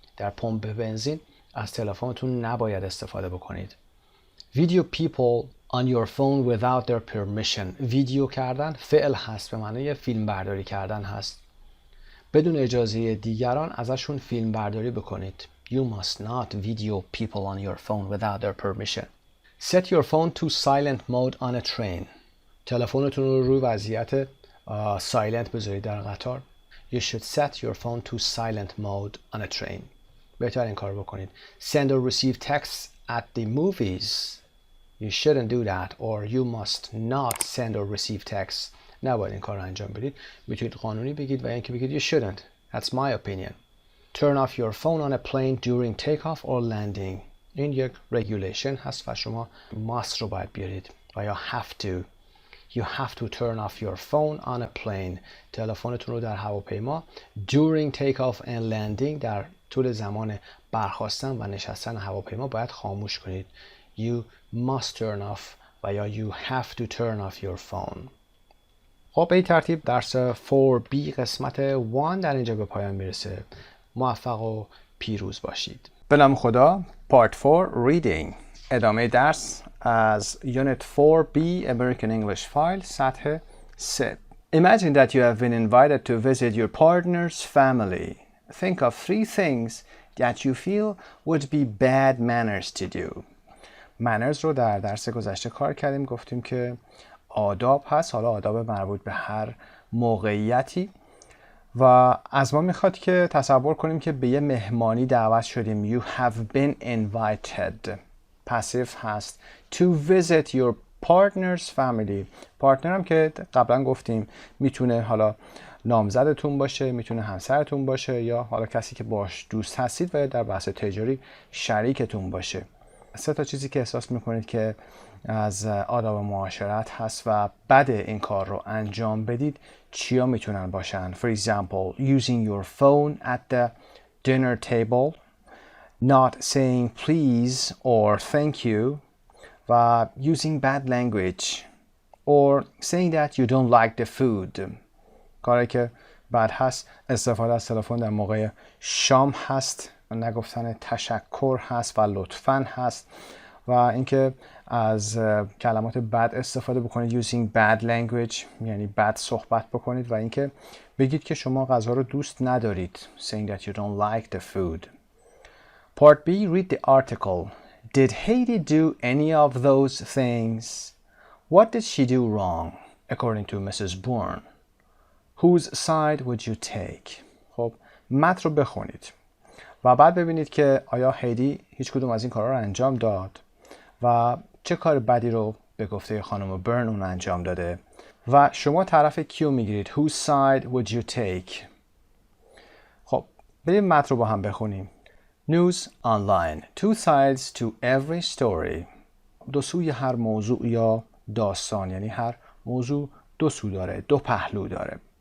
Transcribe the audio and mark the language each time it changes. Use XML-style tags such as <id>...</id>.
<fa>در پمپ بنزین از تلفنتون نباید استفاده بکنید.</fa> <en>Video people on your phone without their permission.</en> <fa>ویدیو کردن فعل هست، به معنی فیلم برداری کردن هست. بدون اجازه دیگران ازشون فیلم برداری بکنید.</fa> <en>You must not video people on your phone without their permission. Set your phone to silent mode on a train.</en> <fa>تلفنتون رو روی وضعیت silent بذارید در قطار.</fa> <en>You should set your phone to silent mode on a train.</en> <fa>بهتر این کار بکنید.</fa> <en>Send or receive texts at the movies. You shouldn't do that, or you must not send or receive texts.</en> <fa>نباید این کار رو انجام بدید. میتونید قانونی بگید و اینکه بگید</fa> <en>you shouldn't. That's my opinion. Turn off your phone on a plane during takeoff or landing.</en> <fa>این یک regulation هست و شما must رو باید بیارید و یا have to.</fa> <en>You have to turn off your phone on a plane.</en> <fa>تلفنتون رو در هواپیما</fa> <en>during takeoff and landing،</en> <fa>در طول زمان برخاستن و نشستن هواپیما باید خاموش کنید.</fa> <en>You must turn off</en> <fa>و یا</fa> <en>you have to turn off your phone.</en> <fa>خب به این ترتیب درس 4B قسمت 1 در اینجا به پایان میرسه. موفق و پیروز باشید. به نام خدا.</fa> <en>Part 4 Reading.</en> <fa>ادامه درس از Unit 4B American English File سطح 3.</fa> <en>Imagine that you have been invited to visit your partner's family. Think of 3 things that you feel would be bad manners to do.</en> <fa>manners رو در درس گذشته کار کردیم، گفتیم که آداب هست، حالا آداب مربوط به هر موقعیتی و از ما میخواد که تصور کنیم که به یه مهمانی دعوت شدیم.</fa> <en>You have been invited.</en> <fa>پاسیو هست.</fa> <en>To visit your partner's family.</en> <fa>پارتنر هم که قبلا گفتیم میتونه حالا نامزدتون باشه، میتونه همسرتون باشه یا حالا کسی که باش دوست هستید و یا در بحث تجاری شریکتون باشه. 3 چیزی که احساس میکنید که از آداب معاشرت هست و بد این کار رو انجام بدید چیا میتونن باشن؟</fa> <en>For example, using your phone at the dinner table, not saying please or thank you, و using bad language or saying that you don't like the food.</en> <fa>کاری که بد هست استفاده از تلفن در موقع شام هست، نگفتن تشکر هست و لطفاً هست و اینکه از کلمات بد استفاده بکنید.</fa> <en>using bad language</en> <fa>یعنی بد صحبت بکنید و اینکه بگید که شما غذا رو دوست ندارید.</fa> <en>saying that you don't like the food. Part B, read the article. Did Haiti do any of those things? What did she do wrong, according to Mrs. Bourne? Whose side would you take?</en> <fa>خب متن رو بخونید و بعد ببینید که آیا هیدی هیچ کدوم از این کارها رو انجام داد و چه کار بدی رو به گفته خانم برن اون انجام داده و شما طرف کیو میگیرید.</fa> <en>Whose side would you take?</en> <fa>خب بریم متن رو با هم بخونیم.</fa> <en>News online. 2 sides to every story.</en> <fa>2 سوی هر موضوع یا داستان، یعنی هر موضوع 2 سو داره، 2 پهلو داره.</fa>